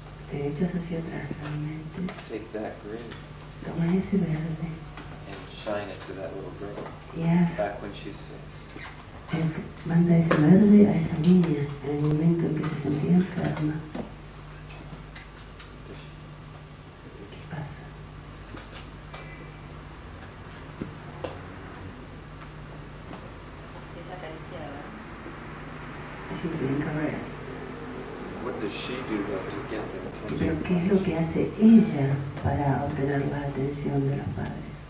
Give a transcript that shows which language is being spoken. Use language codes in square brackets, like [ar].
[es] Te echas hacia atrás realmente. [en] take that green [es] Toma ese verde [en] and shine it to that little girl [es] y haz, [en] back when she's sick. [es] manda ese verde a esa niña en el momento en que se sentía enferma. ¿Qué pasa? Esa acariciada. [en] She's being caressed. What does she do though to get the [es] Pero [en] attention? [es] ¿qué es lo que hace ella para obtener la atención de los padres?